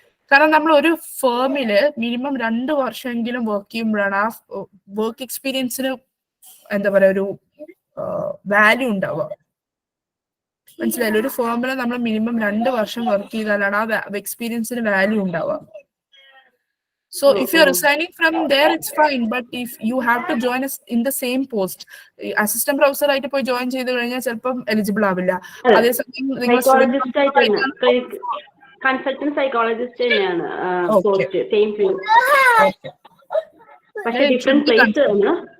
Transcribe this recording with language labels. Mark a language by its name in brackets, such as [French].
[Malayalam] കാരണം നമ്മൾ ഒരു ഫേമില് മിനിമം 2 വർഷമെങ്കിലും വർക്ക് ചെയ്യുമ്പോഴാണ് ആ വർക്ക് എക്സ്പീരിയൻസിന് എന്താ പറയാ ഒരു വാല്യൂ ഉണ്ടാവുക. മനസ്സിലായില്ല? ഒരു ഫേമിൽ നമ്മൾ മിനിമം 2 വർഷം വർക്ക് ചെയ്താലാണ് ആ എക്സ്പീരിയൻസിന് വാല്യൂ ഉണ്ടാവുക. [English] So if you're resigning from there, it's fine. But if you have to join us in the same post, assistant professor [Malayalam] ആയിട്ട് പോയി ജോയിൻ ചെയ്ത് കഴിഞ്ഞാൽ ചിലപ്പം എലിജിബിൾ ആവില്ല. അതേസമയം നിങ്ങൾ കൺസൾട്ടന്റ് സൈക്കോളജിസ്റ്റ് തന്നെയാണ് പോസ്റ്റ്, സെയിം ഫീൽഡ്, പക്ഷേ ഡിഫറെന്റ് പ്ലേസ് ആണ്.